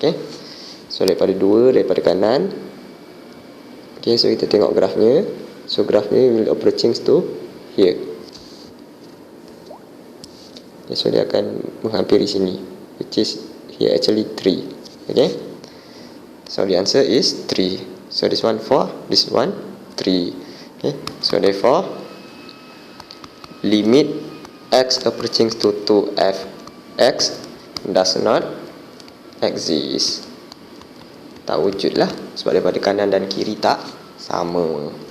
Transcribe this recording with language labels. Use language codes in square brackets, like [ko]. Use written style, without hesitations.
[ms] Okay, so daripada 2 daripada kanan. Okay, so kita tengok grafnya. [en] So grafnya will approaching to here. [ms] Okay, so dia akan menghampiri sini, [en] which is here actually 3. Okay, so the answer is 3. So this one 4, this one 3. Okay, so therefore limit x approaching to fx does not exist. [ms] Tak wujud lah, sebab daripada kanan dan kiri tak sama.